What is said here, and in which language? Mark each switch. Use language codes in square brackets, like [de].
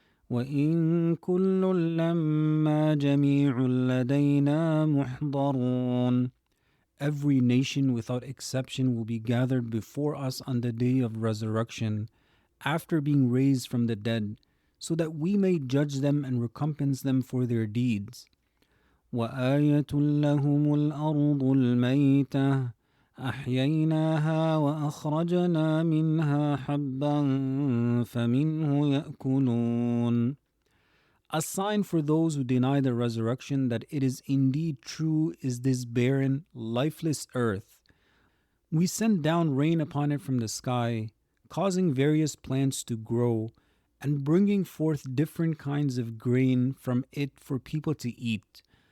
[ar] وَإِن كُلٌّ لَمَّا جَمِيعٌ لَدَيْنَا مُحْضَرُونَ. [en] Every nation without exception will be gathered before us on the day of resurrection, after being raised from the dead, so that we may judge them and recompense them for their deeds. [ar] وَآيَةٌ لَهُمُ الْأَرْضُ الْمَيْتَةُ أحييناها وأخرجنا منها حبا فمنه يأكلون. [en] A sign for those who deny the resurrection that it is indeed true is this barren, lifeless earth. We send down rain upon it from the sky, causing various plants to grow, and bringing forth different kinds of grain from it for people to eat.